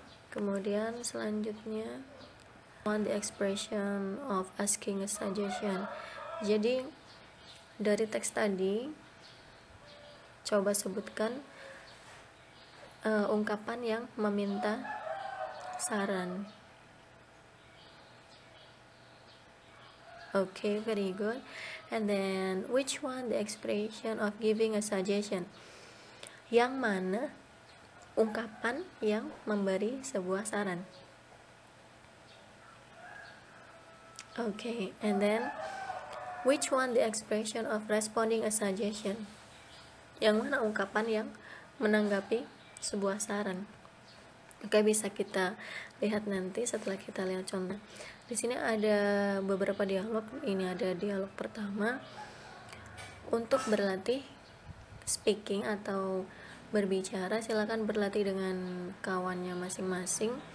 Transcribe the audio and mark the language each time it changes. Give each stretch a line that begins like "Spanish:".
Indonesian: Kemudian selanjutnya,
English: on the expression of asking a suggestion.
Indonesian: Jadi dari teks tadi, coba sebutkan ungkapan yang meminta saran.
English: Okay, very good. And then, which one the expression of giving a suggestion?
Indonesian: Yang mana ungkapan yang memberi sebuah saran?
English: Okay, and then, which one the expression of responding a suggestion?
Indonesian: Yang mana ungkapan yang menanggapi sebuah saran? Oke, bisa kita lihat nanti setelah kita lihat contoh. Di sini ada beberapa dialog. Ini ada dialog pertama. Untuk berlatih speaking atau berbicara, silakan berlatih dengan kawannya masing-masing.